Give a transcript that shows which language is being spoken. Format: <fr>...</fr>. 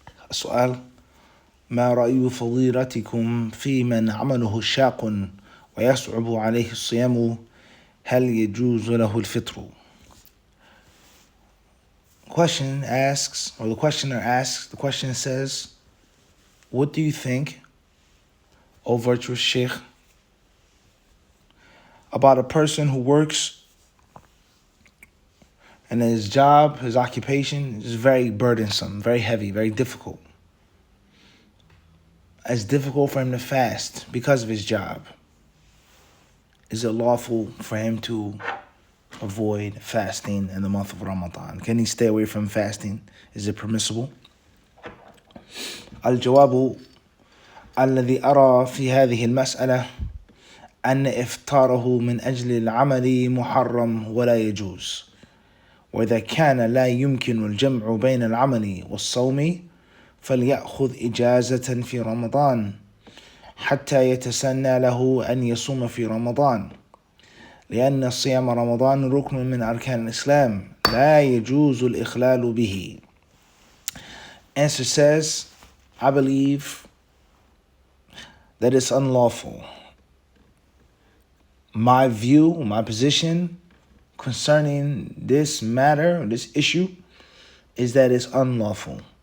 <ar>السؤال: ما رأي فضيلتكم في من عمله شاق ويصعب عليه الصيام هل يجوز له الفطر?</ar> <en>Question asks, or the questioner asks, the question says, what do you think, O virtuous Sheikh, about a person who works and his job, his occupation is very burdensome, very heavy, very difficult. It's difficult for him to fast because of his job. Is it lawful for him to avoid fasting in the month of Ramadan? Can he stay away from fasting? Is it permissible?</en> <ar>الجواب الذي أرى في هذه المسألة أن إفطاره من أجل العمل محرم ولا يجوز، وإذا كان لا يمكن الجمع بين العمل والصوم فليأخذ إجازة في رمضان حتى يتسنى له أن يصوم في رمضان، لأن صيام رمضان ركن من أركان الإسلام لا يجوز الإخلال به.</ar> <en>Answer says, I believe that it's unlawful. My view, my position concerning this matter, this issue, is that it's unlawful.</en>